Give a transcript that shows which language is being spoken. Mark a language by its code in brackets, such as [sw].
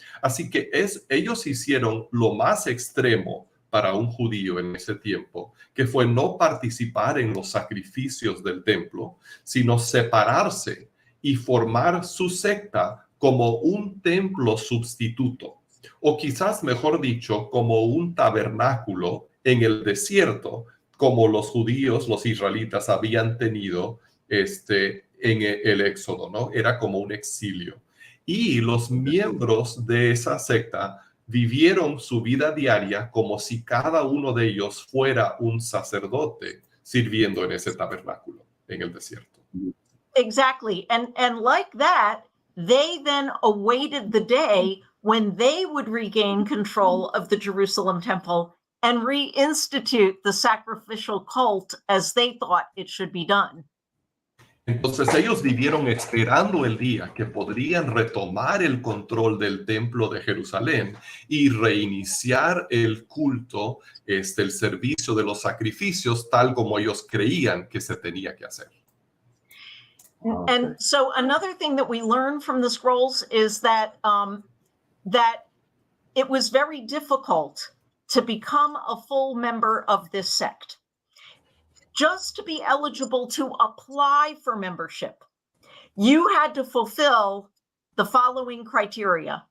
[es] Así que ellos hicieron lo más extremo para un judío en ese tiempo, que fue no participar en los sacrificios del templo, sino separarse y formar su secta como un templo sustituto, o quizás mejor dicho, como un tabernáculo en el desierto, como los judíos, los israelitas habían tenido en el Éxodo, ¿no? Era como un exilio. Y los miembros de esa secta vivieron su vida diaria como si cada uno de ellos fuera un sacerdote sirviendo en ese tabernáculo en el desierto. [en] Exactly. And like that, they then awaited the day when they would regain control of the Jerusalem temple and reinstitute the sacrificial cult as they thought it should be done. [es] Entonces ellos vivieron esperando el día que podrían retomar el control del templo de Jerusalén y reiniciar el culto, el servicio de los sacrificios, tal como ellos creían que se tenía que hacer. [en] And so another thing that we learn from the scrolls is that that it was very difficult to become a full member of this sect. Just to be eligible to apply for membership, you had to fulfill the following criteria.